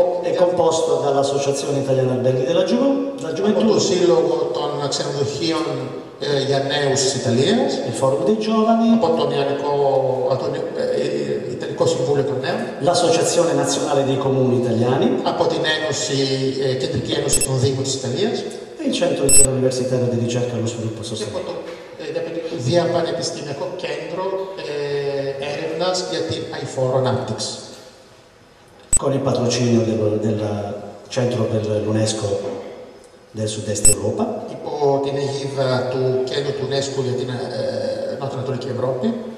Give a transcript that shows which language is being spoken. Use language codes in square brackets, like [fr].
[it] è composto dall'Associazione Italiana Alberghi della Gioventù, [el] από το Σύλλογο των Ξενοδοχείων για Νέους της Ιταλίας, [it] il Forum dei Giovani, [el] από τον Ιταλικό Συμβούλιο των Νέων, [it] l'Associazione Nazionale dei Comuni Italiani, [el] από την Κεντρική Ένωση των Δήμων της Ιταλίας [it] e il Centro Interuniversitario di Ricerca allo Sviluppo [el] και [it] Sostenibile. [el] από το Διαπανεπιστημιακό Κέντρο Έρευνας για την αειφόρο ανάπτυξη. [it] Con il patrocinio del Centro per l'UNESCO del Sud-Est Europa, [el] υπό την αιγίδα του Κέντρου του UNESCO για την Νοτιοανατολική Ευρώπη,